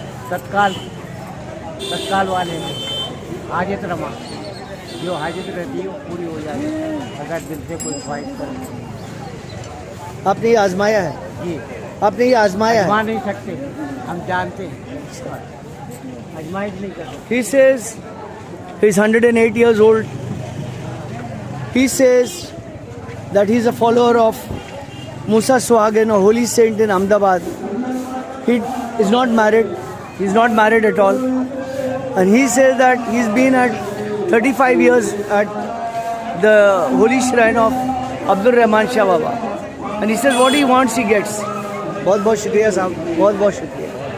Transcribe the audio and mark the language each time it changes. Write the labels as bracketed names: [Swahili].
[Hindi] तत्काल वाले में हाजत रमा, जो हाजत रहती है वो पूरी हो जाती है अगर दिल से कोई ख्वाहिश करे। आपने ये आजमाया है? जी। आपने ये आजमाया है? आजमा नहीं सकते, हम जानते हैं, आजमाइश नहीं करते। [English] He says he's 108 years old. He says that he's a follower of Musa Suhagan, a holy saint in Ahmedabad. He is not married. He's not married at all. And he says that he's been at 35 years at the holy shrine of Abdul Rahman Shah Baba. And he says what he wants he gets. [Hindi] बहुत बहुत शुक्रिया साहब, बहुत बहुत शुक्रिया।